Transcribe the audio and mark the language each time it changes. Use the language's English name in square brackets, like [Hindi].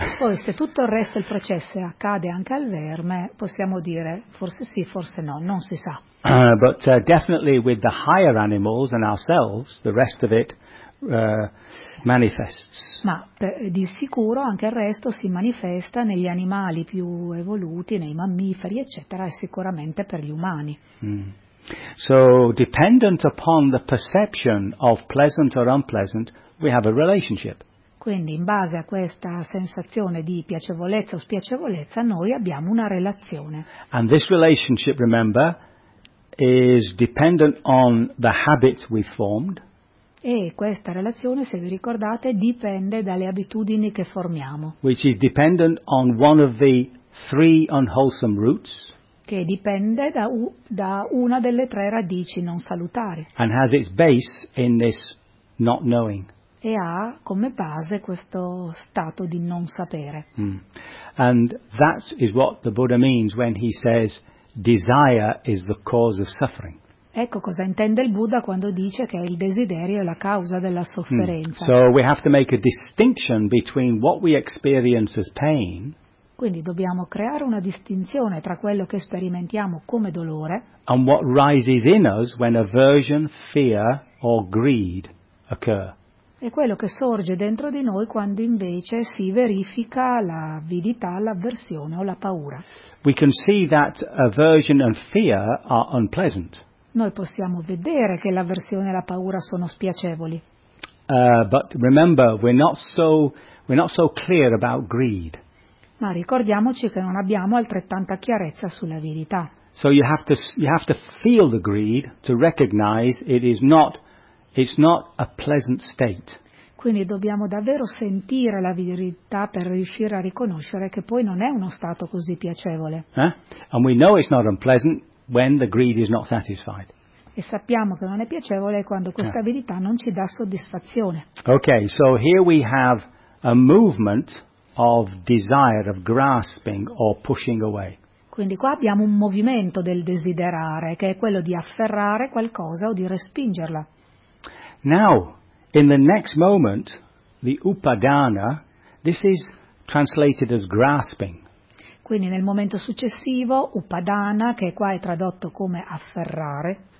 [Italian] Poi se tutto il resto del processo accade anche al verme, possiamo dire forse sì, forse no, non si sa. [English] But definitely with the higher animals and ourselves, the rest of it manifests. [Italian] Ma di sicuro anche il resto si manifesta negli animali più evoluti, nei mammiferi, eccetera, e sicuramente per gli umani. [English] So, dependent upon the perception of pleasant or unpleasant, we have a relationship. [Italian] Quindi, in base a questa sensazione di piacevolezza o spiacevolezza, noi abbiamo una relazione. [English] And this relationship, remember, is dependent on the habits we've formed. [Italian] E questa relazione, se vi ricordate, dipende dalle abitudini che formiamo. [English] Which is dependent on one of the three unwholesome roots. [Italian] Che dipende da una delle tre radici non salutari. [English] And has its base in this not knowing. [Italian] E ha come base questo stato di non sapere. [English] And that is what the Buddha means when he says desire is the cause of suffering. [Italian] Ecco cosa intende il Buddha quando dice che il desiderio è la causa della sofferenza. [English] So we have to make a distinction between what we experience as pain. [Italian] Quindi dobbiamo creare una distinzione tra quello che sperimentiamo come dolore. [English] And what rises in us when aversion, fear or greed occur. [Italian] E quello che sorge dentro di noi quando invece si verifica l'avidità, l'avversione o la paura. [English] We can see that aversion and fear are unpleasant. [Italian] Noi possiamo vedere che l'avversione e la paura sono spiacevoli. [English] But remember, we're not so clear about greed. [Italian] Ma ricordiamoci che non abbiamo altrettanta chiarezza sull'avidità. [English] So you have to feel the greed to recognize it's not a pleasant state. [Italian] Quindi dobbiamo davvero sentire l'avidità per riuscire a riconoscere che poi non è uno stato così piacevole. [English] And we know it's not unpleasant when the greed is not satisfied. [Italian] E sappiamo che non è piacevole quando questa avidità non ci dà soddisfazione. [English] Okay, so here we have a movement of desire, of grasping or pushing away. [Italian] Quindi qua abbiamo un movimento del desiderare, che è quello di afferrare qualcosa o di respingerla. [English] Now, in the next moment, the upadana, this is translated as grasping. [Italian] Quindi nel momento successivo, upadana, che qua è tradotto come afferrare.